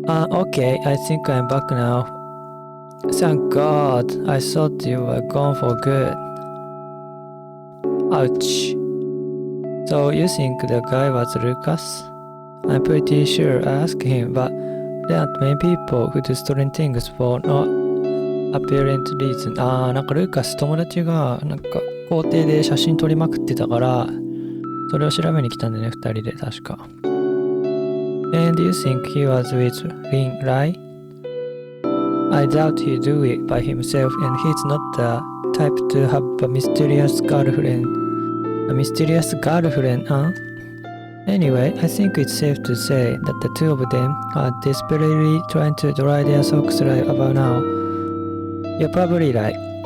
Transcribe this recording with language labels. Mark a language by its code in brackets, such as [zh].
[en] Okay, I think I'm back now. Thank God, I thought you were gone for good. Ouch. So you think the guy was Lucas? I'm pretty sure I asked him, but there aren't many people who do strange things for no apparent reason. [ja] なんかルーカス友達がなんか校庭で写真撮りまくってたからそれを調べに来たんだね、二人で確か。 [en] And you think he was with Lin, right? I doubt he'd do it by himself, and he's not the type to have a mysterious girlfriend. A mysterious girlfriend, huh? Anyway, I think it's safe to say that the two of them are desperately trying to dry their socks right about now. You're probably right.